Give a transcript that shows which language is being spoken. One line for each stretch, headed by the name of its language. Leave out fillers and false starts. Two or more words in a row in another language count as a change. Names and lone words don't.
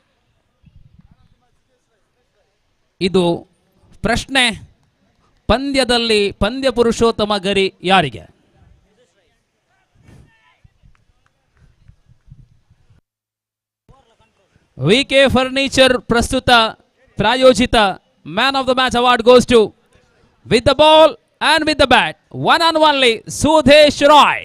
Kannada: ಇದು ಪ್ರಶ್ನೆ, ಪಂದ್ಯದಲ್ಲಿ ಪಂದ್ಯ ಪುರುಷೋತ್ತಮ ಗರಿ ಯಾರಿಗೆ?
English: ವಿಕೆ ಫರ್ನಿಚರ್
Kannada: ಪ್ರಸ್ತುತ ಪ್ರಾಯೋಜಿತ
English: man of the match award goes to with the ball and with the bat one and only ಸುಧೇಶ್ ರಾಯ್.